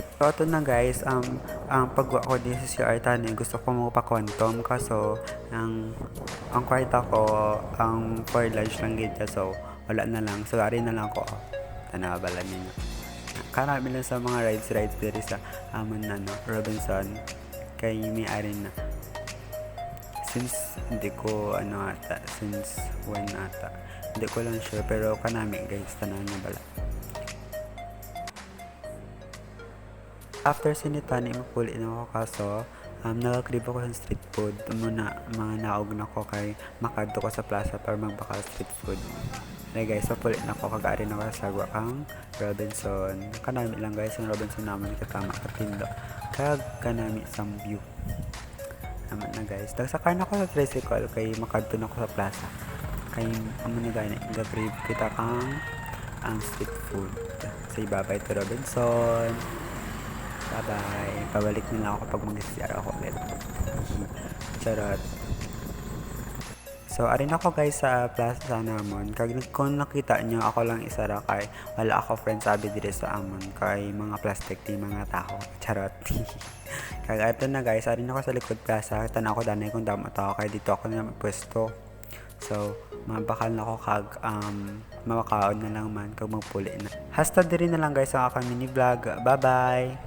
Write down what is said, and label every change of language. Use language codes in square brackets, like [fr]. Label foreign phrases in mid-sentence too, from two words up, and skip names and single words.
[hil] So, [tl] ito na guys, [hil] ang pagwa ko din sa CR tani, gusto ko magpa-quantum kaso ang kwarta ko, ang [en] for lunch [hil] lang gita, so wala na lang. So, ari na lang ko. Tanabalan ninyo. Karami lang sa mga rides diri sa amon na no, Robinson. Kay may ari na. [tl] Since hindi ko [en] since when [tl] ata. Hindi ko lang [hil] sure pero kanami guys, tanan na bala. After sinitani, mapuli na ako kaso nagakrib ako sa [en] street food. [hil] Muna mga naog na ko kay makadto ko sa plaza para magbaka [en] street food. Hey guys, [hil] mapuli na ako kagari na ako sa sagwa kang Robinson. Kanami lang guys, ang Robinson naman katama katindo. Kag kanami [en] some view. [hil] Naman na guys. Nagsakay na ako sa tricycle kay makadto na ako sa plaza. Kay amo na gani, gakrib kita kang ang [en] street food. Say bye-bye to Robinson. Bye-bye. [tl] Pabalik na lang ako kapag mag-CR ako ulit. Charot. [hil] So, arin ako guys sa plaza namon. [tl] Kung nakita nyo, [hil] ako lang isa ra kay wala ako friend sabi dire sa amon kay mga plastic di mga tao. Charot. [tl] Kaya ito na guys, [hil] arin ako sa likod plaza. Tanaw ko danay kung damo tao kay dito ako na pwesto. So, mabakal na ako kag mawakaon na lang man kag magpuli na. Hasta diri na lang guys ang akong [en] mini vlog. [hil] Bye-bye.